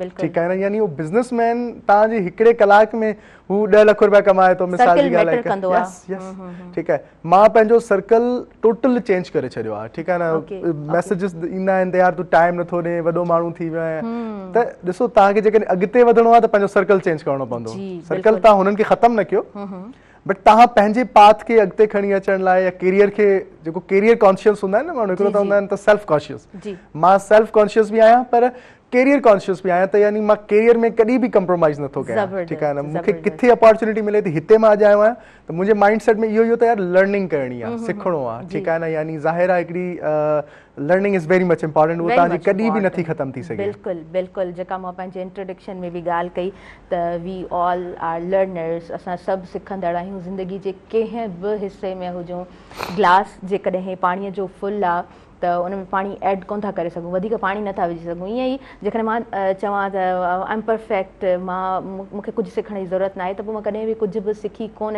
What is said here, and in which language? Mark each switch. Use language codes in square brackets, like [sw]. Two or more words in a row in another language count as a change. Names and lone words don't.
[sd] ठीकु आहे न, यानी उहो बिज़नेसमैन तव्हांजे हिकिड़े कलाक में हू 10 लाख रुपया कमाए तो मिसाल जी ॻाल्हि आहे [en] yes yes [sd] ठीकु आहे मां पंहिंजो [en] circle total change [sd] करे छॾियो आहे ठीकु आहे न मैसेजिस ईंदा आहिनि त यार तूं टाइम नथो ॾे वॾो माण्हू थी वियो आहे त ॾिसो तव्हांखे जेकॾहिं अॻिते वधणो आहे त पंहिंजो [en] circle change [sd] करणो पवंदो सर्कल तव्हां हुननि खे ख़तमु न कयो बट तव्हां पंहिंजे पाथ खे अॻिते खणी अचण लाइ या कैरियर खे जेको [en] career conscious [sd] हूंदा आहिनि न माण्हू हिकिड़ो त हूंदा आहिनि त [en] self conscious [sd] मां [en] self conscious [sd] बि आहियां पर [en] career conscious [sd] बि आहियां त यानी मां कैरियर में कॾहिं बि कंप्रोमाइज़ नथो कयां ठीकु आहे न मूंखे किथे अपॉर्चुनिटी मिले थी हिते मां अॼु आयो आहियां त मुंहिंजे [en] mind set [sd] में इहो त यार लर्निंग करणी आहे सिखणो आहे ठीकु आहे न यानी ज़ाहिर आहे हिकिड़ी [en] learning is very much important [sd] उहो तव्हांजी कॾहिं बि नथी ख़तमु थी सघे बिल्कुलु बिल्कुुल जेका मां पंहिंजे इंट्रोडक्शन में बि ॻाल्हि कई त [en] we all are learners [sd] असां सभु सिखंदड़ आहियूं ज़िंदगी जे कंहिं बि हिसे में हुजूं ग्लास जेकॾहिं पाणीअ जो फुल आहे त उन में पाणी ऐड कोन था करे सघूं वधीक पाणी नथा विझी सघूं ईअं ई जेकॾहिं मां चवां त [en] I am perfect [sd] मूंखे कुझु सिखण जी ज़रूरत न आहे त पोइ मां कॾहिं बि कुझु बि सिखी कोन